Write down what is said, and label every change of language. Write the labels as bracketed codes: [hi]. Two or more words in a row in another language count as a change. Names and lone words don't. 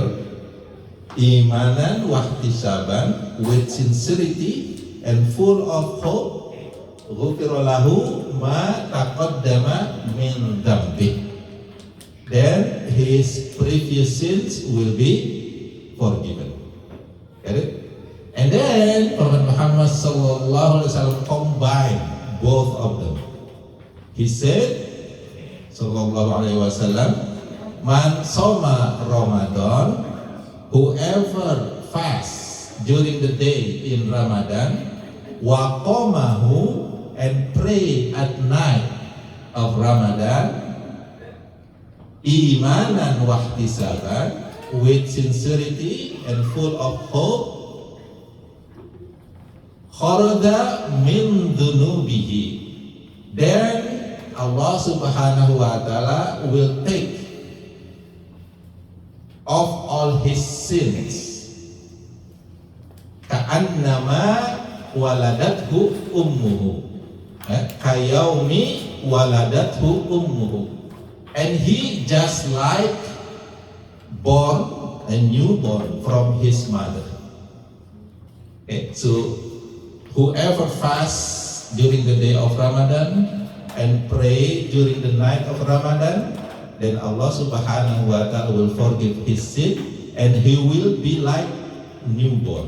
[ar] إيمانا واحتسابا, [en] with sincerity and full of hope, [ar] غفر له ما تقدم من ذنبه. [en] Then his previous sins will be forgiven. Get it? And then Prophet Muhammad [ar] صلى الله عليه وسلم [en] combined both of them. He said, [ar] صلى الله عليه وسلم, من صام رمضان, [en] whoever fasts during the day in Ramadan, [ar] وقامه, [en] and pray at night of Ramadan, [ar] إيمانا واحتسابا, [en] with sincerity and full of hope, [ar] خرج من ذنوبه, [en] then Allah [ar] سبحانه وتعالى [en] will take off all his sins. [ar] كأنما ولدته أمه كيوم ولدته أمه, [en] and he just like born a newborn from his mother. Okay, so whoever fasts during the day of Ramadan and pray during the night of Ramadan, then Allah [ar] سبحانه وتعالى [en] will forgive his sin and he will be like newborn.